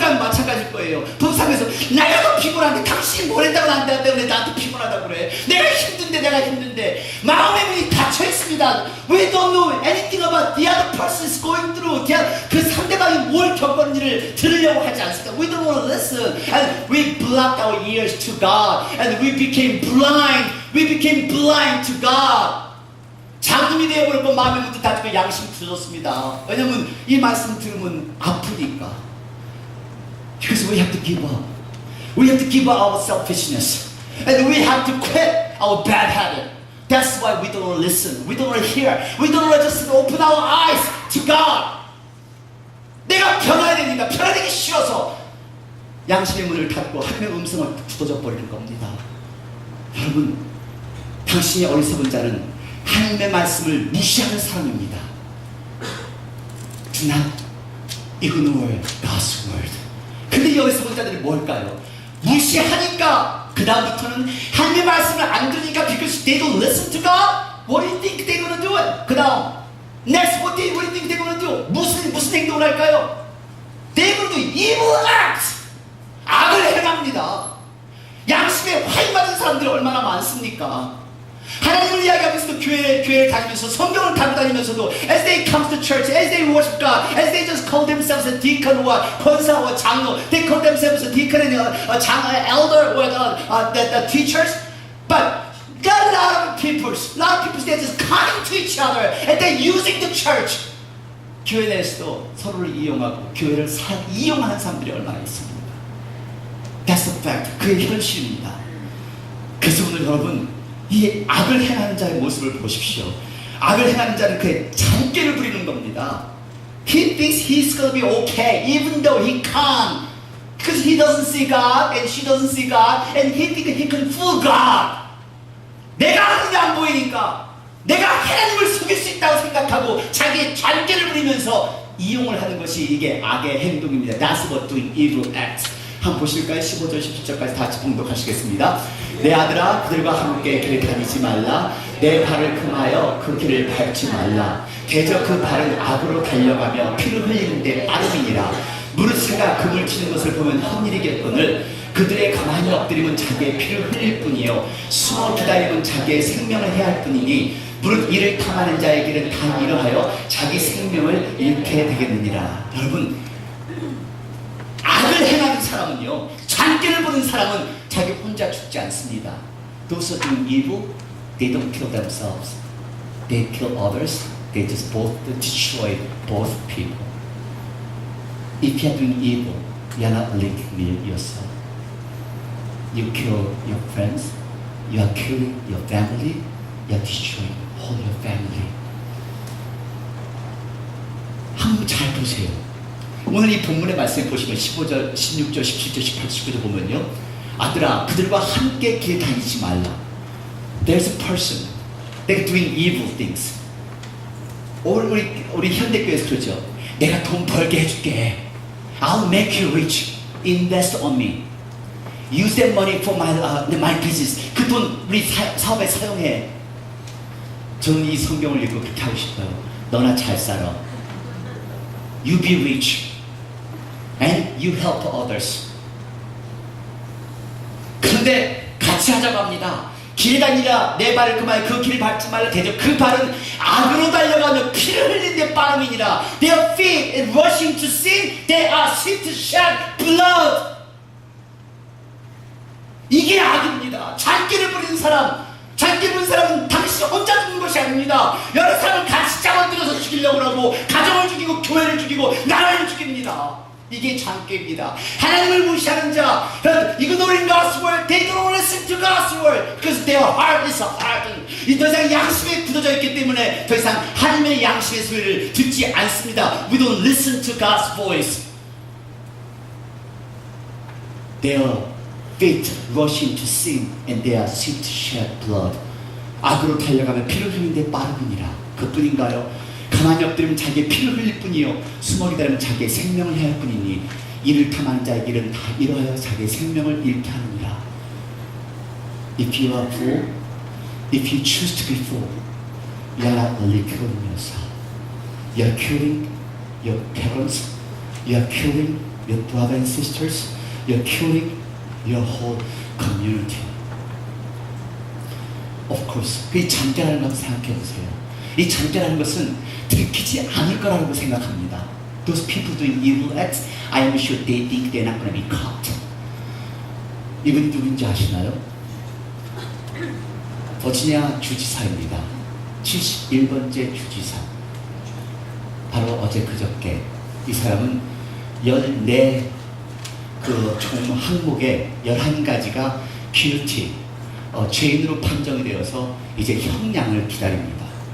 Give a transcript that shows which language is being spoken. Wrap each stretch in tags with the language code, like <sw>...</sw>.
<ko>부부간 마찬가지일 거예요. 부부싸움에서 내가 더 피곤한데 당신이 뭘 했다고 나한테 때문에 나한테 피곤하다고 그래. 내가 힘든데 마음의 문이 닫혀 있습니다.</ko> <en>We don't know anything about the other person is going through.</en> <ko>그 상대방이 뭘 겪었는지를 들으려고 하지 않습니다.</ko> <en>We don't want to listen, and we blocked our ears to God, and we became blind. We became blind to God.</en> <ko>자금이 되어버리고 마음의 문이 닫히고 양심이 굳어졌습니다. 왜냐면 이 말씀 들으면 아프니까.</ko> <en>Because we have to give up. We have to give up our selfishness. And we have to quit our bad habit. That's why we don't listen. We don't hear. We don't just open our eyes to God.</en> <ko>내가 변화해야 됩니다. 변화되기 싫어서 양심의 문을 닫고 하나님의 음성을 굳어져 버리는 겁니다. 여러분, 당신의 어리석은 자는 하나님의 말씀을 무시하는 사람입니다.</ko> <en>Do not ignore God's word.</en> <ko>근데 이 어리석은 자들이 뭘까요? 무시하니까 그 다음부터는 하나님의 말씀을 안 들으니까</ko> <en>because they don't listen to God. What do you think they're gonna do it?</en> <ko>그 다음</ko> <en>next what do you think they're gonna do?</en> <ko>무슨 행동을 할까요?</ko> <en>They're gonna do evil acts.</en> <ko>악을 행합니다. 양심에 화인 받은 사람들이 얼마나 많습니까? 하나님을 이야기하면서도 교회를 다니면서 성경을 가고 다니면서도</ko> <en>as they come to church, as they worship God, as they just call themselves a deacon와</en> <ko>권사와 장로,</ko> <en>they call themselves a deacon and elder or the teachers, but got a lot of people they're just coming to each other and they're using the church.</en> <ko>교회 내에서도 서로를 이용하고 교회를 이용하는 사람들이 얼마나 있습니까?</ko> <en>That's the fact.</en> <ko>그의 현실입니다. 그래서 오늘 여러분 이 악을 행하는 자의 모습을 보십시오. 악을 행하는 자는 그의 잔꾀를 부리는 겁니다.</ko> <en>He thinks he's gonna be okay even though he can't. Because he doesn't see God and she doesn't see God and he thinks he can fool God.</en> <ko>내가 하는 게 안 보이니까 내가 하나님을 속일 수 있다고 생각하고 자기의 잔꾀를 부리면서 이용을 하는 것이 이게 악의 행동입니다.</ko> <en>That's what doing evil acts.</en> <ko>한번 보실까요? 15절 17절까지 다 같이 봉독하시겠습니다. 내 아들아 그들과 함께 길을 다니지 말라. 내 발을 금하여 그 길을 밟지 말라. 대저 그 발은 악으로 달려가며 피를 흘리는데 빠름이니라. 무릇새가 금을 치는 것을 보면 헛일이겠거늘 그들의 가만히 엎드림은 자기의 피를 흘릴 뿐이요 숨어 기다림은 자기의 생명을 해야 할 뿐이니 무릇 이를 탐하는 자의 길은 다 이러하여 자기 생명을 잃게 되겠느니라. 여러분, 악을 행하는 사람은요, 잔꾀를 부는 사람은 자기 혼자 죽지 않습니다.</ko> <en>Those who do evil, they don't kill themselves. They kill others. They just both destroy both people. If you are doing evil, you are not living yourself. You kill your friends. You are killing your family. You are destroying all your family.</en> <ko>한번 잘 보세요. 오늘 이 본문의 말씀을 보시면 15절, 16절, 17절, 18절, 19절 보면요. 아들아, 그들과 함께 길 다니지 말라.</ko> <en>There's a person. They're doing evil things.</en> <ko>우리 현대교회에서 그러죠. 내가 돈 벌게 해줄게.</ko> <en>I'll make you rich. Invest on me. Use that money for my business.</en> <ko>그 돈 우리 사업에 사용해. 저는 이 성경을 읽고 그렇게 하고 싶어요. 너나 잘 살아.</ko> <en>You be rich. And you help others.</en> <ko>그런데 같이 하자고 합니다. 길에 다니라 내 발을 금하여 그 길을 밟지 말라. 대저 그 발은 악으로 달려가며 피를 흘린 데 빠름이니라. Their feet is rushing to sin. They are swift to shed blood. 이게 악입니다. 잔꾀를 부리는 사람, 잔꾀 부리는 사람은 당신 혼자 죽는 것이 아닙니다. 여러 사람을 같이 잡아들여서 죽이려고 하고 가정을 죽이고 교회를 죽이고 나라를 죽입니다. 이게 잔꾀입니다. 하나님을 무시하는 자,</ko> <en>ignoring God's word, they don't listen to God's word because their heart is hardened.</en> <ko>더 이상 양심에 굳어져 있기 때문에 더 이상 하나님의 양심의 소리를 듣지 않습니다.</ko> <en>We don't listen to God's voice. Their feet rushing to sin and they are swift to shed blood.</en> <ko>악으로 달려가면 피를 흘리는데 빠르니라. 그뿐인가요? 가만히 엎드리면 자기의 피를 흘릴 뿐이요 숨어 기다리면 자기의 생명을 해야 할 뿐이니 이를 탐하는 자의 길은 다 이러하여 자기의 생명을 잃게 하느니라.</ko> <en>If you are fool, if you choose to be fool, you are not only killing yourself. You are killing your parents. You are killing your brothers and sisters, you're killing your whole community. Of course,</en> <ko>이 잠자라는 걸 생각해 보세요. 이 잠자라는 것은 들키지 않을 거라고 생각합니다.</ko> <en>Those people doing evil acts, I am sure they think they're not going to be caught.</en> <ko>이분이 누군지 아시나요? 버지니아 주지사입니다. 71번째 주지사. 바로 어제 그저께 이 사람은 14 총 항목에 11가지가 guilty, 죄인으로 판정이 되어서 이제 형량을 기다립니다.</ko>